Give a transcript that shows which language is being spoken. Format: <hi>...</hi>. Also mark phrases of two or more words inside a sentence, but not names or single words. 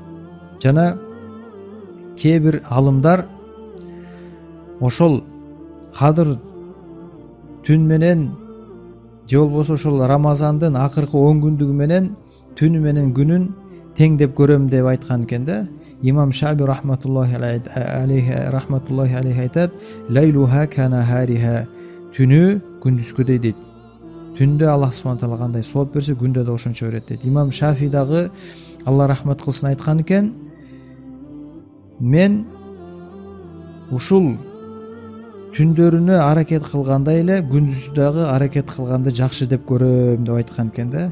<ky>Жана кээ бир алымдар ошол кадыр түн менен же болбосо ошол Рамазандын акыркы 10 күндүгү менен түнү менен күнүн тең деп көрөм деп айткан экен да. Имам Шаби</ky> <ar>رحمة الله عليه</ar> <ky>айтат:</ky> <ar>"ليلها كنهارها."</ar> <ky>Түнү күндүзгүдөй дейт. Түндө</ky> <ar>الله سبحانه تعالى</ar> <ky>кандай сооп берсе, күндө да ошончо берет дейт. Имам Шафи дагы Алла рахмат кылсын айткан экен: "Мен ушул түндөрүнө аракет кылгандай эле күндүзү дагы аракет кылганды жакшы деп көрөм" деп айткан экен да.</ky>